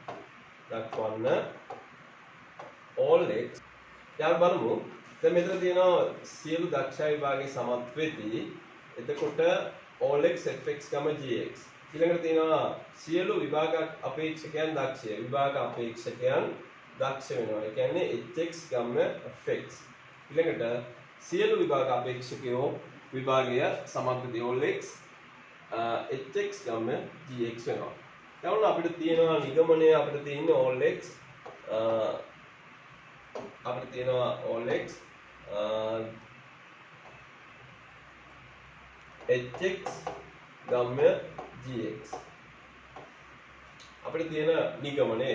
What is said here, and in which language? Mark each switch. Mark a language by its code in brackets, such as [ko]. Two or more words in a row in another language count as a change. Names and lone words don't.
[si] දක්වන්න [en] all x [si] යාර බලමු. දැන් මෙතන තියෙනවා සියලු දක්ෂ විභාගයේ සමත් වෙති. එතකොට [en] all x fx, gx. [si] ඊළඟට තියෙනවා සියලු විභාග අපේක්ෂකයන් දක්ෂය. විභාග අපේක්ෂකයන් දක්ෂ වෙනවා. ඒ කියන්නේ [en] hx, fx. [si] ඊළඟට සියලු විභාග අපේක්ෂකයෝ විභාගය සමත් වෙති. [en] all x hx, gx [si] වෙනවා. දැන් අපිට තියෙනවා නිගමනය අපිට තියෙන්නේ [en] all x [si] අපිට තියෙනවා [en] all x hx, gx [si] අපිට තියෙන නිගමනය.